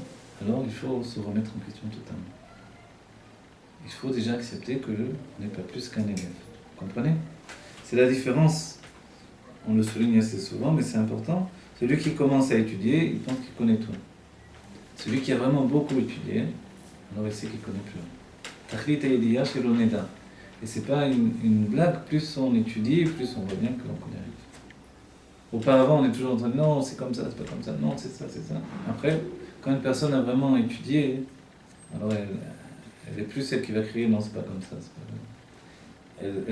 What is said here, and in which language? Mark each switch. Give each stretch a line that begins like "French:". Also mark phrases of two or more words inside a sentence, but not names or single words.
French: Alors, il faut se remettre en question totalement. Il faut déjà accepter que l'on n'est pas plus qu'un élève. Vous comprenez? C'est la différence. On le souligne assez souvent, mais c'est important. Celui qui commence à étudier, il pense qu'il connaît tout. Celui qui a vraiment beaucoup étudié, alors il sait qu'il ne connaît plus rien.
Hebrew: תכלית הידיעה שלא נדע.
French: Et c'est pas une blague, plus on étudie, plus on voit bien que l'on connaît rien. Auparavant, on est toujours en train de non, c'est comme ça, c'est pas comme ça, non, c'est ça, c'est ça. Après, quand une personne a vraiment étudié, alors elle est plus celle qui va crier non, c'est pas comme ça, c'est pas vrai.